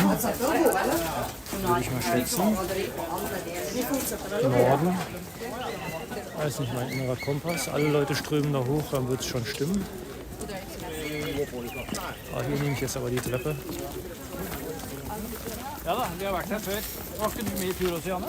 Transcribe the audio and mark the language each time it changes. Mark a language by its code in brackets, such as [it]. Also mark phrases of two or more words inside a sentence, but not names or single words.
[de] Würde ich mal schätzen. Norden. Weiß nicht, mein innerer Kompass. Alle Leute strömen da hoch, dann wird es schon stimmen. Ah, hier nehme ich jetzt aber die Treppe. [no] Ja da, vi har vært her før. Var ikke du med i tur også, Janne?